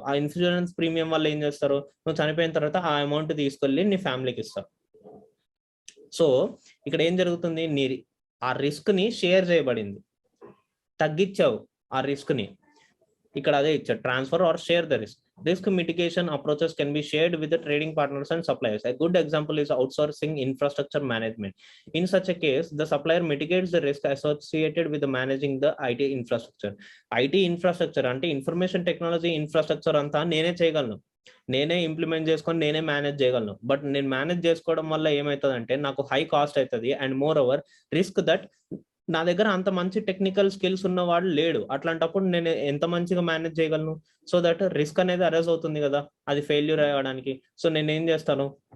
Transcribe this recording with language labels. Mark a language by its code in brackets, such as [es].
[te] ఆ insurance premium వల్ల ఏం చేస్తారు? నువ్వు చనిపోయిన తర్వాత ఆ అమౌంట్ తీసుకెళ్ళి నీ ఫ్యామిలీకి ఇస్తావు. సో ఇక్కడ ఏం జరుగుతుంది? నీ ఆ రిస్క్ ని షేర్ చేయబడింది, తగ్గించావు ఆ రిస్క్ ని. ఇక్కడ అదే ఇచ్చారు, transfer are share the risk. [en] Risk mitigation approaches can be shared with the trading partners and suppliers. A good example is outsourcing infrastructure management. In such a case, the supplier mitigates the risk associated with the managing the IT infrastructure. [te] IT infrastructure అంటే information technology infrastructure అంతా నేనే చేయగలను, నేనే implement చేసుకొని నేనే manage చేయగలను. But నేను manage చేసుకోవడం వల్ల ఏమవుతుందంటే నాకు హై కాస్ట్ అవుతుంది and more over risk that నా దగ్గర అంత మంచి టెక్నికల్ స్కిల్స్ ఉన్నవాడు లేడు. అట్లాంటప్పుడు నేను ఎంత మంచిగా మేనేజ్ చేయగలను? సో దట్ రిస్క్ అనేది అరైజ్ అవుతుంది కదా, అది ఫెయిల్యూర్ అవ్వడానికి. సో నేను ఏం చేస్తాను?